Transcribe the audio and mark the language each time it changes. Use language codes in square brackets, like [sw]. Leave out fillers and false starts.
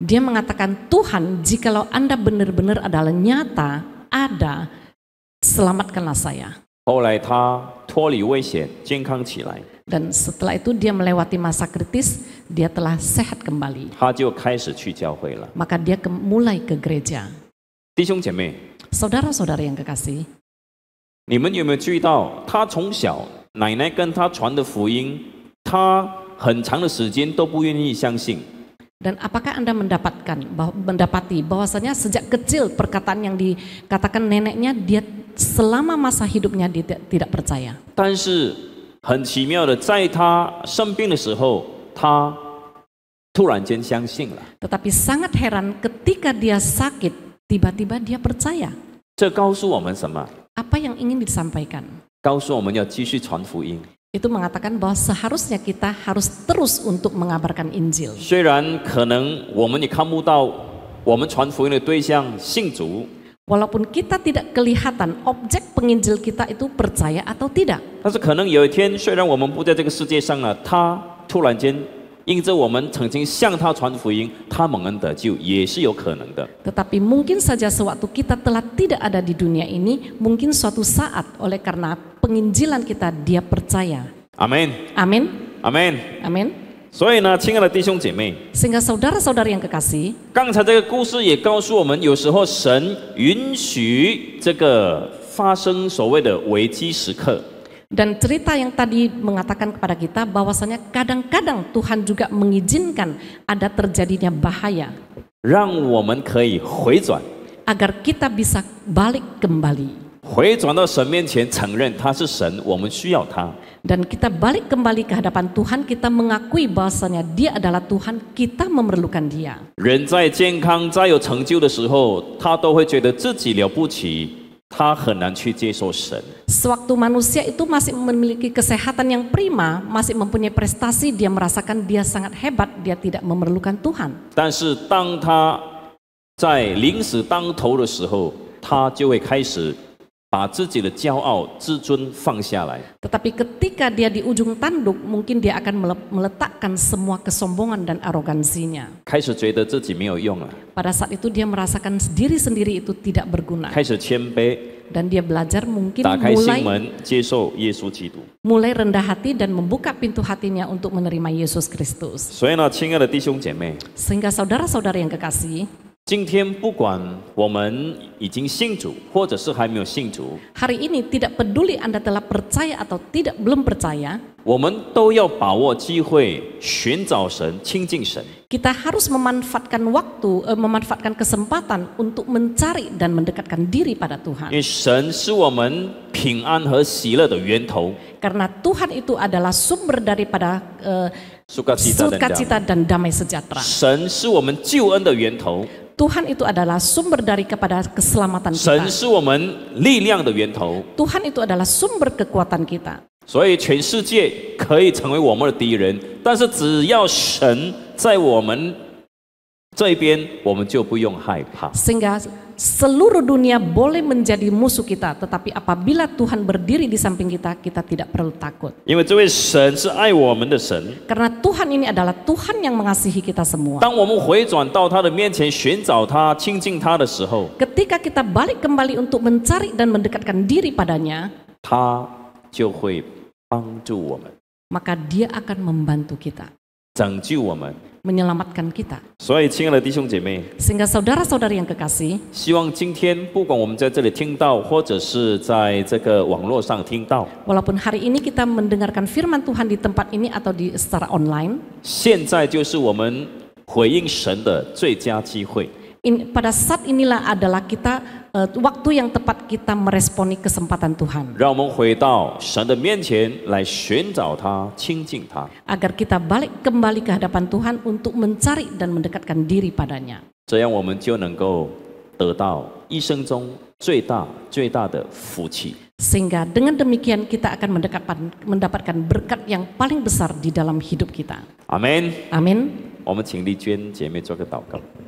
[id] Dia mengatakan, Tuhan, jikalau Anda benar-benar adalah nyata, ada, selamatkanlah saya. [zh] 后来他脱离危险，健康起来， [id] Dan setelah itu dia melewati masa kritis, dia telah sehat kembali. [zh] 他就开始去教会了。 [id] Maka dia mulai ke gereja. [zh] 弟兄姐妹， [id] Saudara-saudara yang kekasih, [zh] 你们有没有注意到，他从小奶奶跟他传的福音，他很长的时间都不愿意相信。 [id] dan apakah Anda mendapati bahwasanya sejak kecil perkataan yang dikatakan neneknya, dia selama masa hidupnya dia tidak percaya. [zh] 但是很奇妙的，在他生病的时候，他突然间相信了。 [id] Tetapi sangat heran ketika dia sakit, tiba-tiba dia percaya. [zh] 这告诉我们什么？ [id] Apa yang ingin disampaikan? [zh] 告诉我们要继续传福音。 [id] Itu mengatakan bahwa seharusnya kita harus terus untuk mengabarkan Injil. [zh] 虽然可能我们也看不到我们传福音的对象信主， [id] Walaupun kita tidak kelihatan objek penginjil kita itu percaya atau tidak. [zh] 但是可能有一天，虽然我们不在这个世界上了，他突然间因着我们曾经向他传福音，他蒙恩得救，也是有可能的。 [id] Tetapi mungkin saja sewaktu kita telah tidak ada di dunia ini, mungkin suatu saat oleh karena penginjilan kita dia percaya. [zh] 阿门， [id] Amin. [zh] 阿门。 [id] Amin. [zh] 所以呢，亲爱的弟兄姐妹， [id] Sehingga saudara-saudara yang kekasih, [zh] 刚才这个故事也告诉我们，有时候神允许这个发生所谓的危机时刻。 [id] dan cerita yang tadi mengatakan kepada kita bahwasanya kadang-kadang Tuhan juga mengizinkan ada terjadinya bahaya [zh] 让我们可以回转， [id] agar kita bisa balik kembali. [zh] 回转到神面前，承认他是神，我们需要他。 [id] Dan kita balik kembali ke hadapan Tuhan, kita mengakui bahwasanya Dia adalah Tuhan, kita memerlukan Dia. [zh] 人在健康、在有成就的时候，他都会觉得自己了不起，他很难去接受神。 Sewaktu manusia itu masih memiliki kesehatan yang prima, masih mempunyai prestasi, dia merasakan dia sangat hebat, dia tidak memerlukan Tuhan. 但是当他在临死当头的时候，他就会开始把自己的骄傲、自尊放下来。 [id] Tetapi ketika dia di ujung tanduk, mungkin dia akan meletakkan semua kesombongan dan arogansinya. [zh] 开始觉得自己没有用了， [id] Pada saat itu dia merasakan diri sendiri itu tidak berguna. [zh] 开始谦卑， [id] Dan dia belajar mungkin [zh] 打开心门，接受耶稣基督。 [id] mulai rendah hati dan membuka pintu hatinya untuk menerima Yesus Kristus. [zh] 所以呢，亲爱的弟兄姐妹， [id] Sehingga saudara-saudara yang kekasih, [zh] 今天不管我们已经信主，或者是还没有信主， [id] hari ini tidak peduli Anda telah percaya atau tidak belum percaya, [zh] 我们都要把握机会，寻找神，亲近神。 [id] kita harus memanfaatkan waktu, memanfaatkan kesempatan untuk mencari dan mendekatkan diri pada [zh] 因 [id] Tuhan. [zh] 为神是我们平安和喜乐的源头， [id] Karena Tuhan itu adalah sumber daripada sukacita dan damai. sukacita dan damai sejahtera. [zh] 神是我们救恩的源头， [id] Tuhan itu adalah sumber dari kepada keselamatan [zh] 神 [id] kita. [zh] 是我们力量的源头。 [id] Tuhan itu adalah sumber kekuatan kita. [zh] 所以全世界可以成为我们的敌人，但是只要神在我们这一边，我们就不用害怕。 [id] Sehingga seluruh dunia boleh menjadi musuh kita, tetapi apabila Tuhan berdiri di samping kita, kita tidak perlu takut. [zh] 因为这位神是爱我们的神。 [id] Karena Tuhan ini adalah Tuhan yang mengasihi kita semua. [zh] 当我们回转到他的面前，寻找他、亲近他的时候， [id] Ketika kita balik kembali untuk mencari dan mendekatkan diri padanya, [zh] 他就会帮助我们， [id] maka Dia akan membantu kita, [zh] 拯救我们。 [id] menyelamatkan kita. [zh] 所以，亲爱的弟兄姐妹， [id] Sehingga saudara-saudari yang kekasih, [zh] 希望今天不管我们在这里听到，或者是在这个网络上听到， [id] walaupun hari ini kita mendengarkan firman Tuhan di tempat ini atau di secara online, [zh] 现在就是我们回应神的最佳机会。 [id] pada saat inilah adalah kita waktu yang tepat kita meresponi kesempatan Tuhan. [zh] 让我们回到神的面前来寻找他、亲近他， [id] Agar kita balik kembali ke hadapan Tuhan untuk mencari dan mendekatkan diri padanya. [zh] 这样我们就能够得到一生中最大的福气。 [id] Sehingga dengan demikian kita akan mendapatkan berkat yang paling besar di dalam hidup kita. [zh] 阿门。 [id] Amin. [zh] 我们请丽娟姐妹做个祷告。